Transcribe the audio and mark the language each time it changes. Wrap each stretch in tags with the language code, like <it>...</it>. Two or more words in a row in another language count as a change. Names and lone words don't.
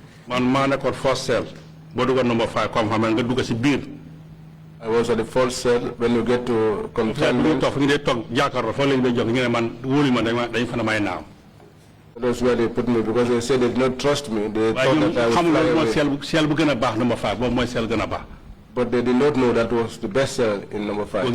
<wo>Man maa nekkoon</wo> <en>first cell.</en> <wo>Boo duggoon number 5 comme xam nga dugg si biir.</wo> <en>I was at the first cell. When you get to confinement, that's where they put me because they said they did not trust me. They thought that I would fly away. But they did not know that was the best cell in number 5.</en>